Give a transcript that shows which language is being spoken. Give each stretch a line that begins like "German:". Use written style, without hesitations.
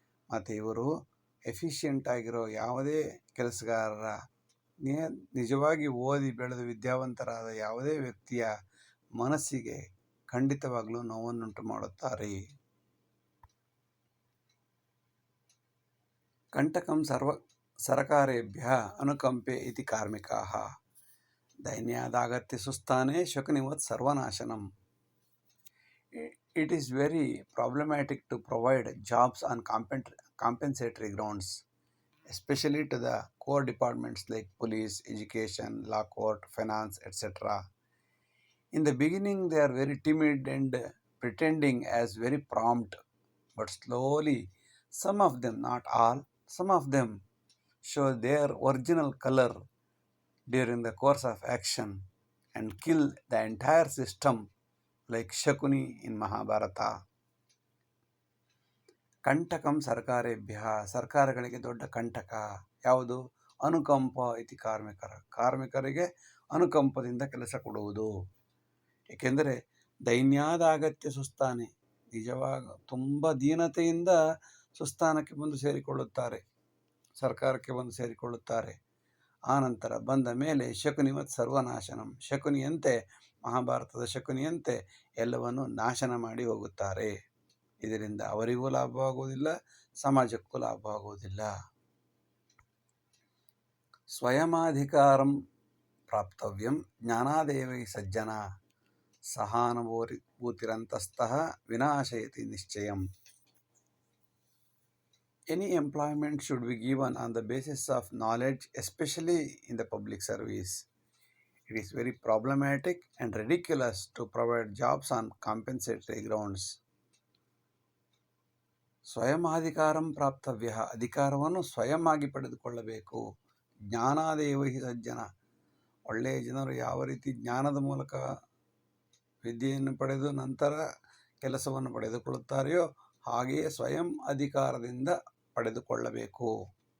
Kannada: ಮತ್ತು ಇವರು ಎಫಿಷಿಯೆಂಟ್ ಆಗಿರೋ ಯಾವುದೇ ಕೆಲಸಗಾರರ, ನಿಜವಾಗಿ ಓದಿ ಬೆಳೆದು ವಿದ್ಯಾವಂತರಾದ ಯಾವುದೇ ವ್ಯಕ್ತಿಯ ಮನಸ್ಸಿಗೆ ಖಂಡಿತವಾಗಲೂ ನೋವನ್ನುಂಟು ಮಾಡುತ್ತಾರೆ.
Sanskrit: ಕಂಟಕಂ ಸರ್ಕಾರೇಭ್ಯ ಅನುಕಂಪೆ ಇತಿ ಕಾರ್ಮಿಕಾಃ, ದೈನ್ಯಾದಾಗತ್ಯ ಸುಸ್ಥಾನೆ ಶಕುನಿವತ್ ಸರ್ವನಾಶನಂ.
English: It is very problematic to provide jobs on compensatory grounds, especially to the core departments like police, education, law court, finance, etc. In the beginning, they are very timid and pretending as very prompt, but slowly, some of them, not all, some of them show their original color during the course of action and kill the entire system like Shakuni in Mahabharata.
Sanskrit: ಕಂಟಕಂ ಸರ್ಕಾರೇಭ್ಯ,
Kannada: ಸರ್ಕಾರಗಳಿಗೆ ದೊಡ್ಡ ಕಂಟಕ ಯಾವುದು?
Sanskrit: ಅನುಕಂಪ ಇತಿ
Kannada: ಕಾರ್ಮಿಕರಿಗೆ ಅನುಕಂಪದಿಂದ ಕೆಲಸ ಕೊಡುವುದು. ಏಕೆಂದರೆ
Sanskrit: ದೈನ್ಯಾದಾಗತ್ಯ ಸುಸ್ಥಾನೆ,
Kannada: ನಿಜವಾಗ ತುಂಬ ದೀನತೆಯಿಂದ ಸುಸ್ಥಾನಕ್ಕೆ ಬಂದು ಸೇರಿಕೊಳ್ಳುತ್ತಾರೆ, ಸರ್ಕಾರಕ್ಕೆ ಬಂದು ಸೇರಿಕೊಳ್ಳುತ್ತಾರೆ. ಆನಂತರ ಬಂದ ಮೇಲೆ
Sanskrit: ಶಕುನಿವತ್ ಸರ್ವನಾಶನಂ,
Kannada: ಶಕುನಿಯಂತೆ, ಮಹಾಭಾರತದ ಶಕುನಿಯಂತೆ ಎಲ್ಲವನ್ನು ನಾಶನ ಮಾಡಿ ಹೋಗುತ್ತಾರೆ. ಇದರಿಂದ ಅವರಿಗೂ ಲಾಭವಾಗುವುದಿಲ್ಲ, ಸಮಾಜಕ್ಕೂ ಲಾಭವಾಗುವುದಿಲ್ಲ.
Sanskrit: ಸ್ವಯಮಾಧಿಕಾರಂ ಪ್ರಾಪ್ತವ್ಯಂ ಜ್ಞಾನಾದೇವೈ ಸಜ್ಜನ ಸಹಾನುಭೂತಿರಂತಸ್ತಃ ವಿನಾಶಯತಿ ನಿಶ್ಚಯಂ.
English: Any employment should be given on the basis of knowledge, especially in the public service. It is very problematic and ridiculous to provide jobs on compensatory grounds.
Sanskrit: ಸ್ವಯಮಾಧಿಕಾರಂ ಪ್ರಾಪ್ತವ್ಯ,
Kannada: ಅಧಿಕಾರವನ್ನು ಸ್ವಯಂ ಆಗಿ ಪಡೆದುಕೊಳ್ಳಬೇಕು.
Sanskrit: ಜ್ಞಾನಾದೇವ ಹಿ ಸಜ್ಜನ,
Kannada: ಒಳ್ಳೆಯ ಜನರು ಯಾವ ರೀತಿ ಜ್ಞಾನದ ಮೂಲಕ ವಿದ್ಯೆಯನ್ನು ಪಡೆದು ನಂತರ ಕೆಲಸವನ್ನು ಪಡೆದುಕೊಳ್ಳುತ್ತಾರೆಯೋ ಹಾಗೆಯೇ ಸ್ವಯಂ ಅಧಿಕಾರದಿಂದ ಪಡೆದುಕೊಳ್ಳಬೇಕು.